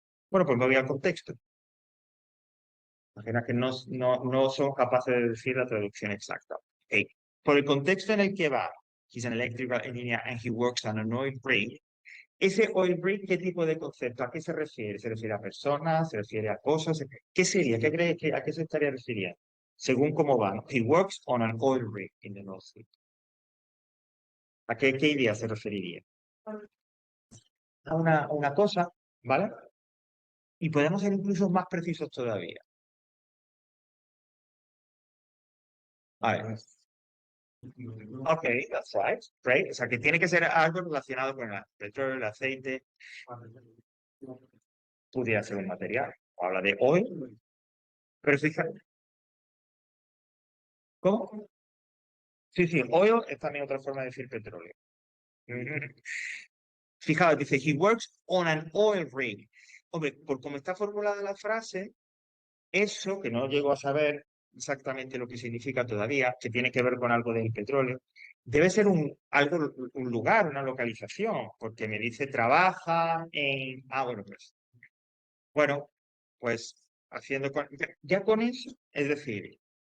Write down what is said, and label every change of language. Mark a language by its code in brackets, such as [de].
[es] Bueno, pues me voy al contexto. Imagina que no son capaces de decir la traducción exacta. Okay. Por el contexto en el que va, [en] he's an electrical engineer and he works on an oil rig. [es] Ese oil rig, ¿qué tipo de concepto? ¿A qué se refiere? ¿Se refiere a personas? ¿Se refiere a cosas? ¿Qué sería? ¿Qué crees que a qué se estaría refiriendo? Según cómo va, ¿no? [en] He works on an oil rig in the North Sea. [es] ¿A qué idea se referiría? A una cosa, ¿vale? Y podemos ser incluso más precisos todavía. A ver. [en] Ok, that's right. [es] Great. O sea, que tiene que ser algo relacionado con el petróleo, el aceite. Pudiera ser un material. Habla de oil. Pero fíjate, ¿cómo? Sí, sí, oil es también otra forma de decir petróleo. Fijaos, dice, [en] he works on an oil rig. [es] Hombre, por cómo está formulada la frase, eso, que no llego a saber exactamente lo que significa todavía, que tiene que ver con algo del petróleo, debe ser un lugar, una localización, porque me dice trabaja en... Ah, bueno, pues haciendo... Ya con eso, es decir,